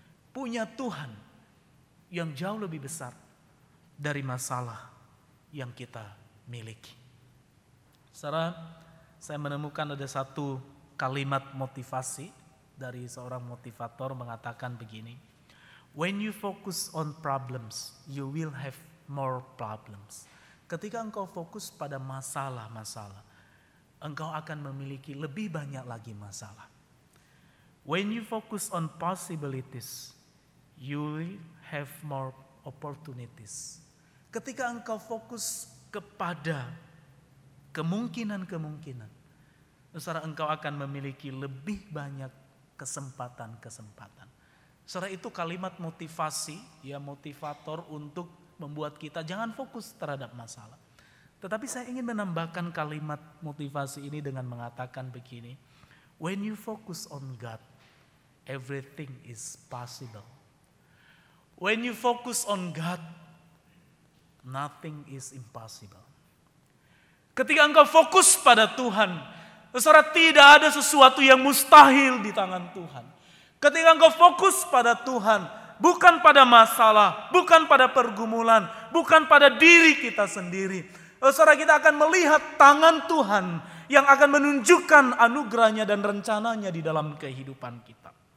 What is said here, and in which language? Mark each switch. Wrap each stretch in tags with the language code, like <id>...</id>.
<id>Punya Tuhan yang jauh lebih besar dari masalah yang kita miliki. Secara saya menemukan ada satu kalimat motivasi dari seorang motivator mengatakan begini.</id> <en>When you focus on problems, you will have more problems.</en> <id>Ketika engkau fokus pada masalah-masalah, engkau akan memiliki lebih banyak lagi masalah.</id> <en>When you focus on possibilities, you will have more opportunities.</en> <id>Ketika engkau fokus kepada kemungkinan-kemungkinan, secara engkau akan memiliki lebih banyak kesempatan-kesempatan. Secara itu kalimat motivasi, ya motivator untuk membuat kita jangan fokus terhadap masalah. Tetapi saya ingin menambahkan kalimat motivasi ini dengan mengatakan begini.</id> <en>When you focus on God, everything is possible. When you focus on God, nothing is impossible.</en> <id>Ketika engkau fokus pada Tuhan, secara tidak ada sesuatu yang mustahil di tangan Tuhan. Ketika engkau fokus pada Tuhan, bukan pada masalah, bukan pada pergumulan, bukan pada diri kita sendiri. Saudara, kita akan melihat tangan Tuhan yang akan menunjukkan anugerahnya dan rencananya di dalam kehidupan kita.</id>